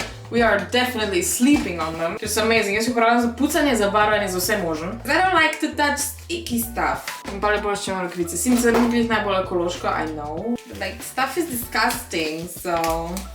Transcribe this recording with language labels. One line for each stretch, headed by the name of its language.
English: We are definitely sleeping on them. Just amazing.
Slovenian: Jaz uporabljam za pucanje, za barvanje, za vse možen.
English: I don't like to touch sticky stuff.
Slovenian: In pa lepo ščemo rokavice. Sicer ni glih najbolj ekološko,
English: I know. But like, stuff is disgusting, so...